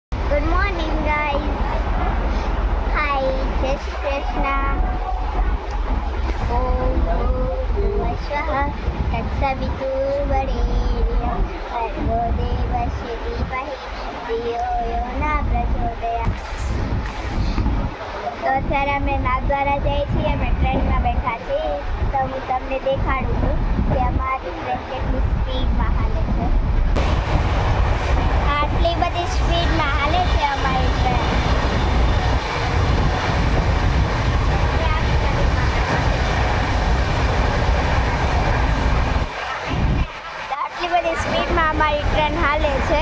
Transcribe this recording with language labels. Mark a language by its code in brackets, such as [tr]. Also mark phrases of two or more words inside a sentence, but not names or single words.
[en] Good morning, guys. [hi] Hi, जय श्री कृष्ण. [sa] ॐ भूर्भुवः स्वाहा तत्सवितुर्भरेण्यं भर्गो देवस्य धीमहि धियो यो न प्रचोदयात्. [gu] તો અત્યારે અમે નાગદ્વારા જઈએ છીએ. અમે ટ્રેનમાં બેઠા છીએ. તો હું તમને દેખાડું છું કે અમારી ટ્રેન કેટલી સ્પીડમાં હાલે છે. આટલી બધી સ્પીડમાં હાલે છે અમારી ટ્રેન. આટલી બધી સ્પીડમાં અમારી ટ્રેન હાલે છે.